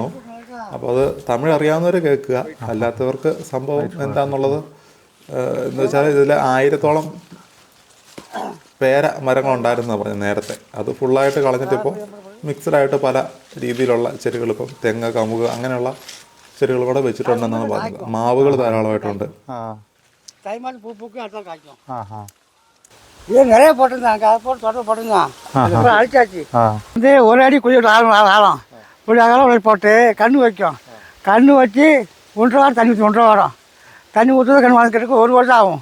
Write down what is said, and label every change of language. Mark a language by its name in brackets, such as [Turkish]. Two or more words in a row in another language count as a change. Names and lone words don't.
[Malayalam] അപ്പോൾ അത് തമിഴ് അറിയാവുന്നവർ കേൾക്കുക, അല്ലാത്തവർക്ക് സംഭവം എന്താണെന്നുള്ളത് എന്ന് വെച്ചാൽ ഇതിൽ 1000-ഓളം പേര മരങ്ങളുണ്ടായിരുന്നാണ് പറഞ്ഞത് നേരത്തെ. അത് ഫുള്ളായിട്ട് കളഞ്ഞിട്ടിപ്പോൾ മിക്സഡായിട്ട് പല രീതിയിലുള്ള ചെടികൾ, ഇപ്പം തെങ്ങ്, കമുക് അങ്ങനെയുള്ള ചെടികൾ കൂടെ വെച്ചിട്ടുണ്ടെന്നാണ് പറഞ്ഞത്. മാവുകൾ ധാരാളമായിട്ടുണ്ട്. [Tamil] இது நிறைய போட்டிருந்தாங்க. அதை போட்டு தோட்டம் போட்டிருந்தான். அப்புறம் அழிச்சாச்சு. வந்து ஒரு அடி குழி ஆழம் குழி அகலம் போட்டு கன்று வைக்கும். கன்று வச்சு 1.5 வாரம் தண்ணி ஊற்றி 1.5 வாரம் தண்ணி ஊற்றுறது கன்று வளர்க்கறதுக்கு 1 வருஷம் ஆகும்.